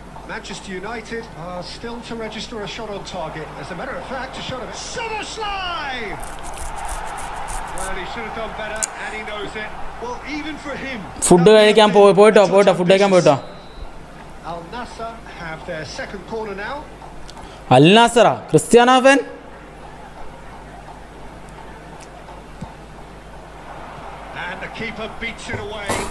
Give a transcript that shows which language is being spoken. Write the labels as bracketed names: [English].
[English] Manchester United are still to register a shot on target. As a matter of fact, a shot of it. Somersley! Well, he should have done better, and he knows it. Well, even for him. [Malayalam] Food കഴിക്കാൻ പോയിട്ടോ food കഴിക്കാൻ പോയിട്ടോ. [English] Al Nassr have their second corner now. [Malayalam] Al നാസറാ, Cristiano fan. [English] And the keeper beats it away.